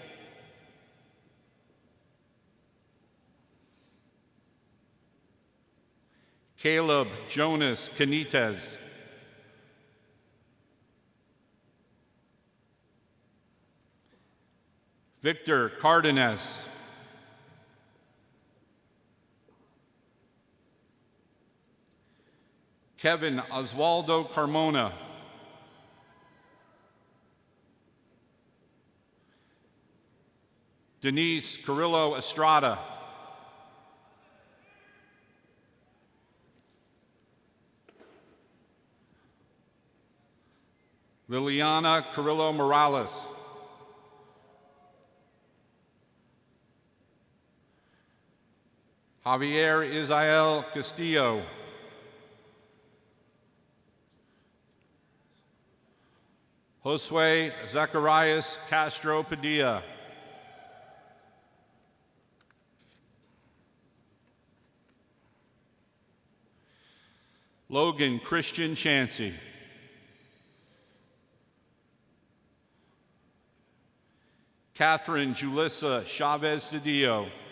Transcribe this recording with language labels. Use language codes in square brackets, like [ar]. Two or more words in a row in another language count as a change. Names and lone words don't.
[es] Caleb Jonas Canitez. Victor Cardenas. Kevin Oswaldo Carmona. Denise Carrillo Estrada. Liliana Carrillo Morales. Javier Israel Castillo. Josue Zacharias Castro Padilla. Logan Christian Chansey. Catherine Julissa Chavez Cedillo.